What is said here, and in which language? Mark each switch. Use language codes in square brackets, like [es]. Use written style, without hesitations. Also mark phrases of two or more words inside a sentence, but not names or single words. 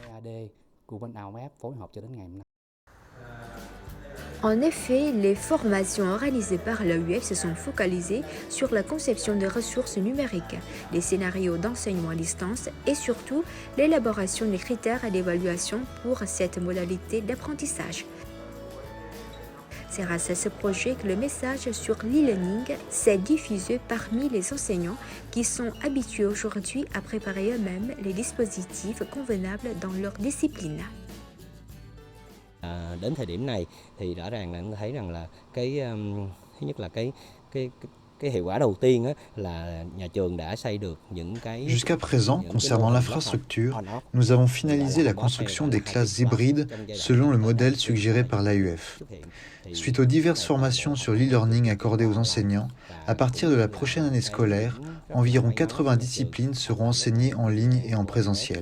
[fr] En effet, les formations organisées par l'AUF se sont focalisées sur la conception des ressources numériques, les scénarios d'enseignement à distance et surtout l'élaboration des critères d'évaluation pour cette modalité d'apprentissage. C'est grâce à ce projet que le message sur l'e-learning s'est diffusé parmi les enseignants qui sont habitués aujourd'hui à préparer eux-mêmes les dispositifs convenables dans leur discipline. [vi] Đến thời điểm này thì rõ ràng là chúng ta thấy rằng là thứ nhất là cái hiệu quả đầu tiên là nhà trường đã xây được những cái. [fr] Jusqu'à présent, concernant l'infrastructure, nous avons finalisé la construction des classes hybrides selon le modèle suggéré par l'AUF. Suite aux diverses formations sur l'e-learning accordées aux enseignants, à partir de la prochaine année scolaire, environ 80 disciplines seront enseignées en ligne et en présentiel.